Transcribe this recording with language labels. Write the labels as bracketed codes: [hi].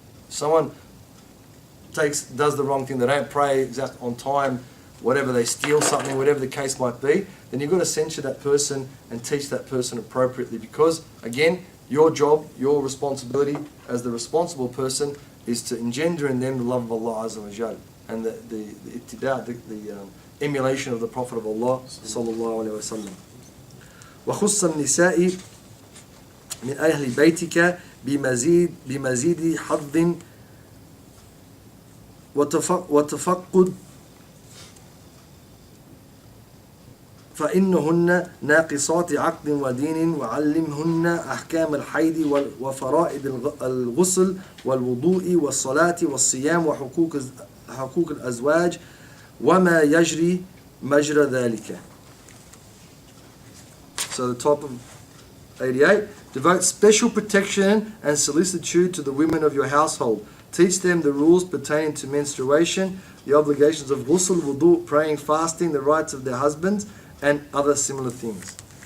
[en] Someone does the wrong thing, they don't pray exact on time, whatever, they steal something, whatever the case might be, then you've got to censure that person and teach that person appropriately, because, again, your job, your responsibility as the responsible person is to engender in them the love of Allah Azza wa Jal and the emulation of the Prophet of Allah sallallahu alayhi wa sallam. [ar] وخص النساء من أهل بيتك بمزيد حظ وتفقد فإنهن ناقصات عقل ودين وعلمهن أحكام الحيض وفرائض الغسل والوضوء والصلاة والصيام وحقوق الأزواج وما يجري مجرى ذلك. [en] So the top of 88, devote special protection and solicitude to the women of your household. Teach them the rules pertaining to menstruation, the obligations of ghusl, wudu, praying, fasting, the rights of their husbands, and other similar things.